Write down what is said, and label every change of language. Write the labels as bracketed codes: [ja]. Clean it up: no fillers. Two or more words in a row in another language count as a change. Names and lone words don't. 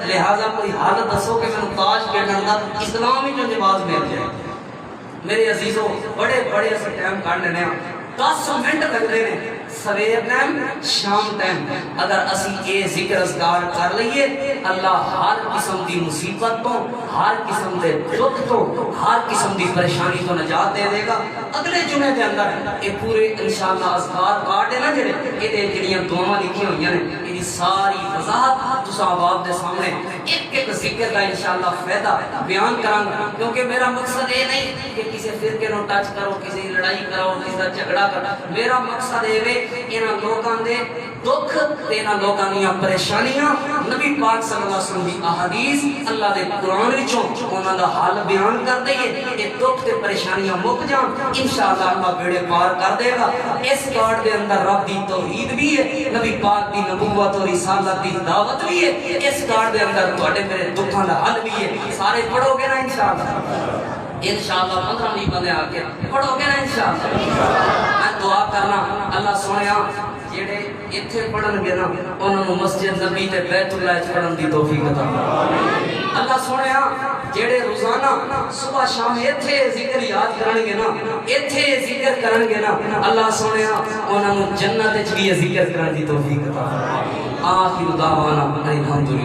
[pa] لہذا کوئی حل دسو کہ مینوں تاش کھیڈن دا اسلام وچ جواز مل جائے. میرے عزیزو بڑے بڑے اس ٹائم کڈ لینے 10 منٹ لگتے ہیں, سویر ٹائم شام ٹائم. اگر اسی اے ذکر اذکار کر لئیے اللہ ہر قسم دی مصیبت تو, ہر قسم دے دکھ تو, ہر قسم دی پریشانی تو نجات دے دے گا. اگلے جمعے دے اندر اے پورے انشاءاللہ اذکار کارڈ ہے نا جڑے اے جڑیاں دعاواں لکھی ہوئی ہیں یہ ساری وضاحت تساں عوام دے سامنے ایک ایک ذکر کا انشاءاللہ فائدہ بیان کراں گا. کیونکہ میرا مقصد یہ نہیں کہ کسی فرقے نو ٹچ کرو, کسی لڑائی کرو, کسی دا جھگڑا کرو. میرا مقصد یہ انہاں لوکاں دے دکھ تے انہاں لوکاں دیاں پریشانیاں نبی پاک [ar] صلی اللہ علیہ وسلم [pa] دی احادیث اللہ دے قرآن وچوں انہاں دا حل بیان کر دئیے. یہ دکھ تے پریشانیاں مک جان انشاءاللہ اللہ بیڑے پار کر دے گا. اس کارڈ دے اندر رب دی توحید بھی ہے, نبی پاک دی نبوت اور رسالت دی دعوت بھی ہے. اس کارڈ دے اندر تواڈے میرے دکھاں دا حل بھی ہے. سارے پڑھو گے نا انشاءاللہ 15 بندے آ کے پڑھو گے نا انشاءاللہ. میں دعا کرنا اللہ سونیا جڑے ایتھے پڑھن گے نا انہاں نوں مسجد نبی تے بیت اللہ وچ پڑھن دی توفیق عطا فرما. اللہ سونیا جڑے روزانہ صبح شام ایتھے ذکر یاد کرن گے نا, ایتھے ذکر کرن گے نا, اللہ سونیا انہاں نوں جنت وچ بھی ذکر کرن دی توفیق عطا فرما. [ar] آخر دعوانا الحمدللہ.